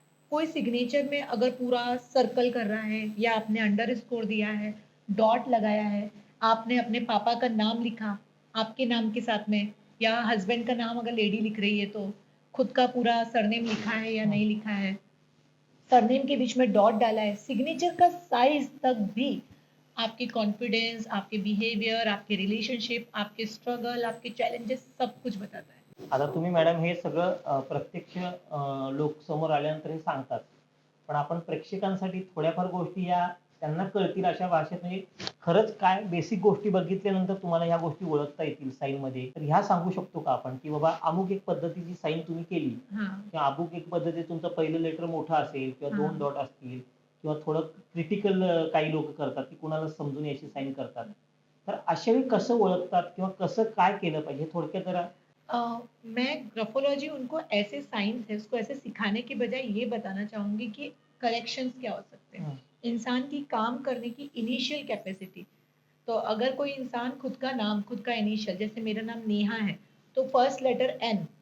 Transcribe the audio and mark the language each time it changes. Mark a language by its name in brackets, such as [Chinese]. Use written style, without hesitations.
[Hindi] कोई सिग्नेचर में अगर पूरा सर्कल कर रहा है, या आपने अंडर स्कोर दिया है, डॉट लगाया है, आपने अपने पापा का नाम लिखा आपके नाम के साथ में, या हस्बैंड का नाम अगर लेडी लिख रही है तो खुद का पूरा सरनेम लिखा है या हं. नहीं लिखा है, सरनेम के बीच में डॉट डाला है, सिग्नेचर का साइज तक भी आपकी कॉन्फिडेंस, आपके बिहेवियर, आपके रिलेशनशिप, आपके स्ट्रगल, आपके चैलेंजेस, सब कुछ बताता है। [Marathi] आता तुम्ही मॅडम हे सगळं प्रत्यक्ष लोक समोर आल्यानंतर हे सांगतात. पण आपण प्रेक्षकांसाठी थोड्याफार गोष्टी या त्यांना कळतील अशा भाषेत म्हणजे खरंच काय बेसिक गोष्टी बघितल्यानंतर तुम्हाला ह्या गोष्टी ओळखता येतील साईनमध्ये. तर ह्या सांगू शकतो का आपण, की बाबा अमुक एक पद्धतीची साईन तुम्ही केली [Hindi] हाँ, [Marathi] किंवा अमुक एक पद्धतीने तुमचं पहिलं लेटर मोठं असेल किंवा 2 [Hindi] हाँ, [Marathi] डॉट असतील किंवा थोडं क्रिटिकल काही लोकं करतात, की कुणाला समजून याची साईन करतात. तर अशा वेळी कसं ओळखतात किंवा कसं काय केलं पाहिजे? थोडक्यात जरा. [Hindi] अ, मैं ग्राफोलॉजी उनको ऐसे साइंस है, उसको ऐसे सिखाने के बजाय ये बताना चाहूँगी कि करेक्शंस क्या हो सकते हैं। हं. इंसान की काम करने की इनिशियल कैपेसिटी। तो अगर कोई इंसान खुद का नाम, खुद का इनिशियल, जैसे मेरा नाम नेहा है, तो फर्स्ट लेटर एन,